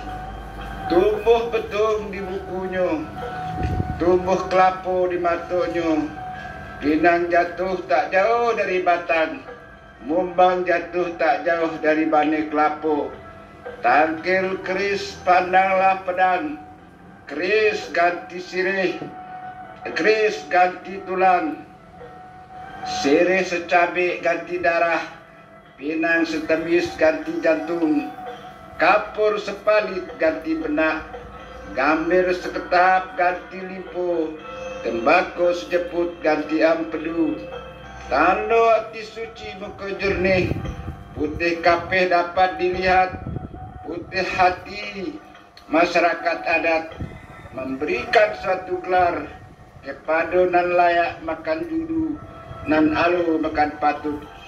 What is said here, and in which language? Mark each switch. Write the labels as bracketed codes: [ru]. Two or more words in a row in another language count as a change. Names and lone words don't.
[jax] Tumbuh betung di bukunya, tumbuh kelapa di matanya. Pinang jatuh tak jauh dari batang, mumbang jatuh tak jauh dari bane kelapa. Tangkil keris pandanglah pedang, keris ganti sirih, keris ganti tulang, sirih secabik ganti darah, pinang setemis ganti jantung, kapur sepalit ganti benak, gambir seketap ganti limpo, tembakau sejeput ganti ampedu. Tanda hati suci muka jernih, putih kapih dapat dilihat, putih hati masyarakat adat memberikan suatu gelar kepada nan layak makan judu, nan alu makan patut.